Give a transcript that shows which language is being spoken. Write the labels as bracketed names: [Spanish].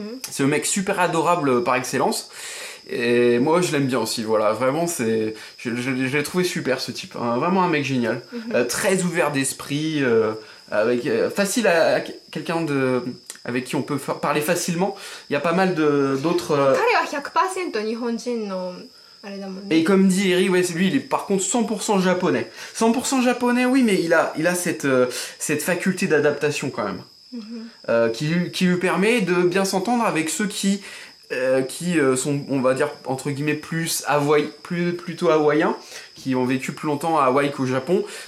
[French] C'est un mec super adorable par excellence. Et moi je l'aime bien aussi, voilà, vraiment je l'ai trouvé super ce type, hein, vraiment un mec génial, très ouvert d'esprit, facile à quelqu'un avec qui on peut parler facilement, il y a pas mal d'autres... [Japanese] 彼は 100% 日本人のあれだもんね。 [French] Et comme dit Eri, ouais, lui il est par contre 100% japonais. 100% japonais oui, mais il a cette faculté d'adaptation quand même, qui lui permet de bien s'entendre avec ceux qui sont, on va dire, entre guillemets, plutôt hawaïens, qui ont vécu plus longtemps à Hawaï qu'au Japon.